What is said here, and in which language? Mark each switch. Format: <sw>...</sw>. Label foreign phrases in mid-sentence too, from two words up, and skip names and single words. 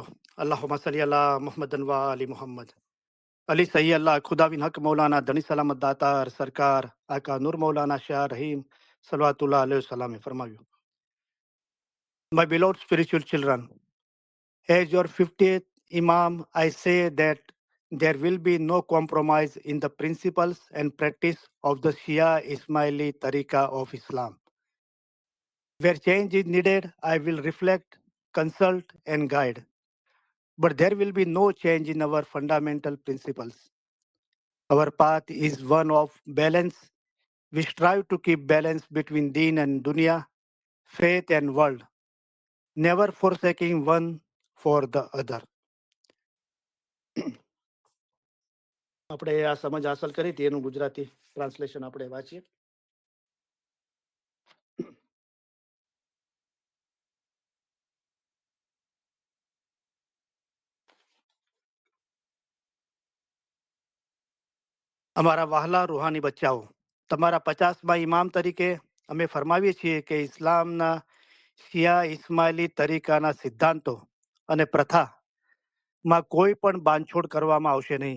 <ar>اللهم صل على محمد وآل محمد.</ar> <gu>અલી સહી અલ્લાહ ખુદાવિન હક મૌલાના ધણી સલામત દાતાર સરકાર આકા નૂર મૌલાના શાહ રહીમ</gu> <ar>صلوات الله عليه وسلم</ar> <gu>ફરમાવ્યું,</gu> <en>My beloved spiritual children, as your 50th Imam, I say that there will be no compromise in the principles and practice of the Shia Ismaili Tariqa of Islam. Where change is needed, I will reflect, consult, and guide. But there will be no change in our fundamental principles. Our path is one of balance. We strive to keep balance between deen and dunya, faith and world, never forsaking one for the other.</en> <gu>આપણે આ સમજ હાંસલ કરી હતી, એનું ગુજરાતી ટ્રાન્સલેશન આપણે વાંચીએ. અમારા વહાલા રૂહાની બચ્ચાઓ, તમારા 50મા ઇમામ તરીકે અમે ફરમાવીએ છીએ કે ઇસ્લામના શિયા ઇસ્માઇલી તરીકાના સિદ્ધાંતો અને પ્રથામાં કોઈ પણ બાંધછોડ કરવામાં આવશે નહીં.</gu>